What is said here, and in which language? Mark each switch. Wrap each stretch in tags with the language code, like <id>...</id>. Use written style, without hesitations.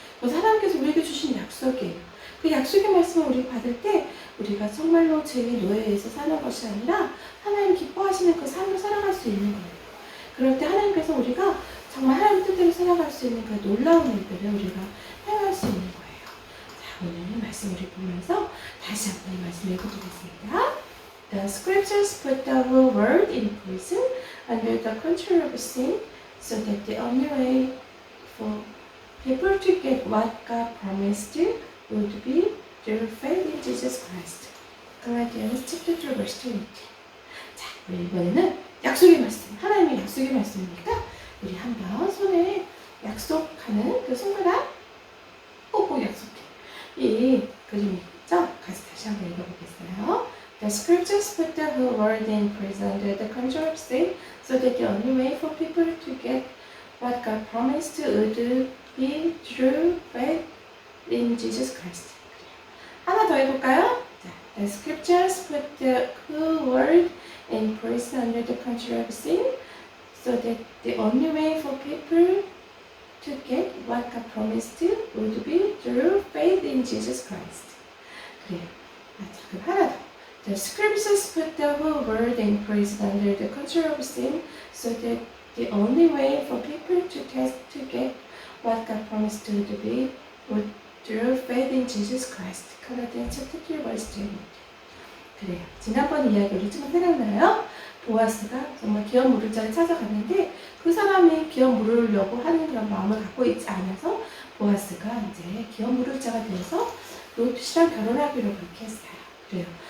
<ko>그래서 하나님께서 우리에게 주신 약속이에요. 그 약속의 말씀을 우리가 받을 때 우리가 정말로 죄의 노예에서 사는 것이 아니라 하나님 기뻐하시는 그 삶을 살아갈 수 있는 거예요. 그럴 때 하나님께서 우리가 정말 하나님 뜻대로 살아갈 수 있는 그 놀라운 일들을 우리가 행할 수 있는 거예요. 자, 오늘 말씀 우리 보면서 다시 한번 이 말씀 읽어보겠습니다.</ko> <en>The scriptures put the whole world in prison under the control of sin, so that the only way for people to get what God promised would be through faith in Jesus Christ. Galatians chapter 2 verse 20.</en> <ko>자, 우리 이번에는 약속의 말씀, 하나님의 약속의 말씀이니까 우리 한번 손에 약속하는 그 손가락 꼭 약속해. 이 그림이 있죠? 다시 한번 읽어보겠어요.</ko> <en>The scriptures put the whole world in prison under the control of sin, so that the only way for people to get what God promised would be through faith in Jesus Christ.</en> <ko>하나 더 해볼까요?</ko> <en>자, The scriptures put the whole world in prison under the control of sin, so that the only way for people to get what God promised would be through faith in Jesus Christ.</en> <ko>그래요. 그럼 하나 더.</ko> <en>The scriptures put the whole world in prison under the control of sin, so that the only way for people to get what God promised would be through faith in Jesus Christ. Galatians chapter 3 verse 20. 그래요.</en> <ko>지난번 이야기 우리 좀 생각나요? 보아스가 정말 기업 물을자를 찾아갔는데 그 사람이 기업 물으려고 하는 그런 마음을 갖고 있지 않아서 보아스가 이제 기업 물을자가 되어서 롯이랑 결혼하기로 그렇게 했어요. 그래요.</ko>